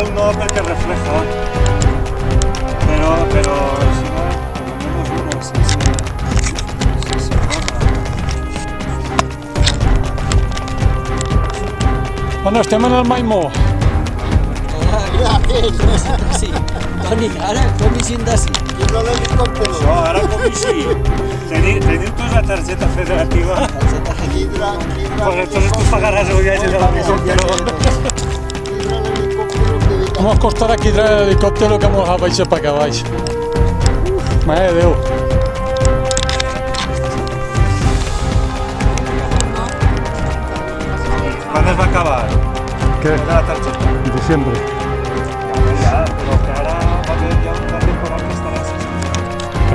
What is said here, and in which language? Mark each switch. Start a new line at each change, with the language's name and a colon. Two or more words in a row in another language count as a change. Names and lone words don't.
Spanish: cuidado porque refleja. Pero si no, por lo menos uno se forma.
Catalan: Bueno, estem en el Maimó. Sí. Toni, ara com hi d'ací? Això, ara com així. Teniu tots la targeta federativa?
Spanish: Pues entonces tú pagarás el viaje del helicóptero.
Catalan: Mos costarà aquí traer l'helicòptero que mos ha baixat per acá baix. Mare de Déu.
Spanish: ¿Cuándo es va a acabar?
Catalan: Què? La targeta.
Spanish: Diciembre. Ya, pero que ahora va a haber ya una temporada que estará así.